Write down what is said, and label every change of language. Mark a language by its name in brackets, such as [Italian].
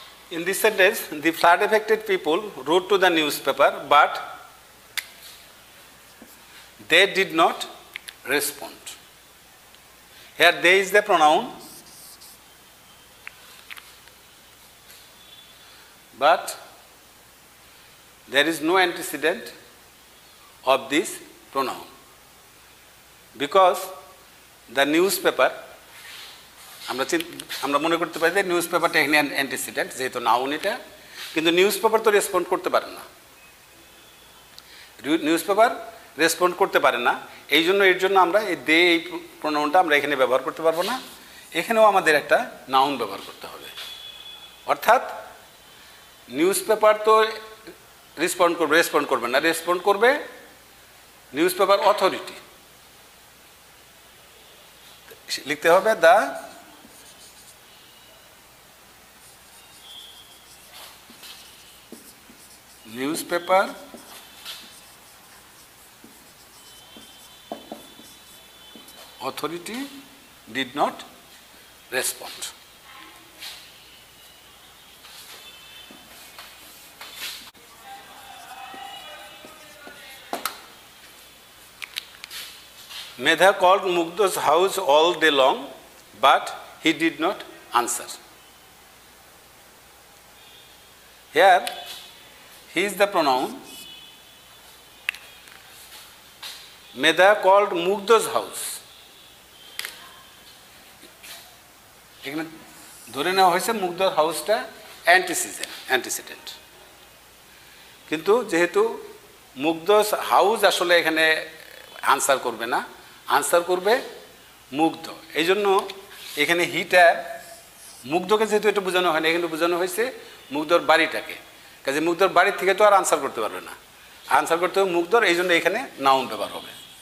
[English] In this sentence, the flood affected people wrote to the newspaper, but they did not respond. Here they is the pronoun, but there is no antecedent of this pronoun because the newspaper, [Bangla] আমরা মনে করতে পারি যে news পেপারটা এখানে antecedent, যেহেতু noun এটা, কিন্তু নিউজ পেপার তো রেসপন্ড করতে পারে না, নিউজ পেপার রেসপন্ড করতে পারে না, এই জন্য এর জন্য আমরা এই প্রোনাউনটা আমরা এখানে ব্যবহার করতে পারবো না, এখানেও আমাদের একটা নাউন ব্যবহার করতে হবে। অর্থাৎ নিউজ পেপার তো রেসপন্ড করবে না, রেসপন্ড করবে নিউজ পেপার অথরিটি। লিখতে হবে [English] The newspaper authority did not respond. Medha called Mugdha's house all day long, but he did not answer. Here, he is the pronoun. Medha called Mugdha's house. [Bangla] এখানে ধরে নেওয়া হয়েছে মুগ্ধর হাউসটা antecedent, কিন্তু যেহেতু মুগ্ধস house আসলে এখানে আনসার করবে না, আনসার করবে মুগ্ধ, এই জন্য এখানে হিটা মুগ্ধকে যেহেতু এটা বোঝানো হয় না, এখানে বোঝানো হয়েছে মুগ্ধর বাড়িটাকে, কাজে মুগ্ধর বাড়ির থেকে তো আর আনসার করতে পারবে না, আনসার করতে হবে মুগ্ধর, এই জন্য এখানে নাউন ব্যবহার হবে।